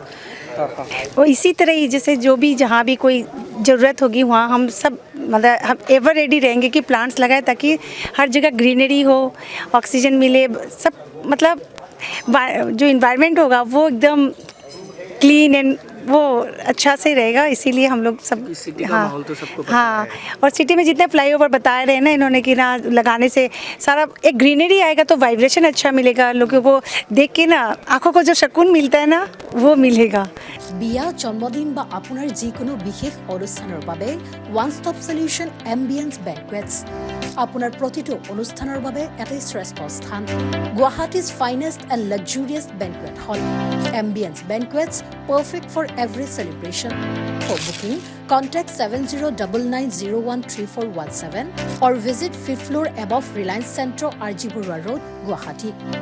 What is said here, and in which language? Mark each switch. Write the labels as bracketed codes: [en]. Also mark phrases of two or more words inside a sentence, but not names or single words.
[hi] वो इसी तरह ही जैसे जो भी जहाँ भी कोई ज़रूरत होगी वहाँ हम सब मतलब हम [en] ever ready [hi] रहेंगे कि प्लांट्स लगाए ताकि हर जगह ग्रीनरी हो, ऑक्सीजन मिले, सब मतलब जो इन्वायरमेंट होगा वो एकदम [en] clean and [hi] वो अच्छा से रहेगा, इसीलिए हम लोग सब सिटी का माहौल तो सबको पता हाँ है। और सिटी में जितने फ्लाईओवर बताए रहे ना इन्होंने कि ना लगाने से सारा एक ग्रीनरी आएगा तो वाइब्रेशन अच्छा मिलेगा, लोगों को देख के ना आंखों को जो सुकून मिलता है ना वो मिलेगा। [as] বিয়া জন্মদিন বা আপোনাৰ যিকোনো বিশেষ অনুষ্ঠানৰ বাবে [en] one stop solution [as] এম্বিয়েন্স বেংকুৱেটছ আপোনাৰ প্ৰতিটো অনুষ্ঠানৰ বাবে এটাই শ্ৰেষ্ঠ স্থান। [en] Guwahati's finest and luxurious banquet hall Ambience Banquets, perfect for every celebration. for booking contact 7099013417 or visit 5th floor above Reliance Centro, RG Burwa Road, Guwahati.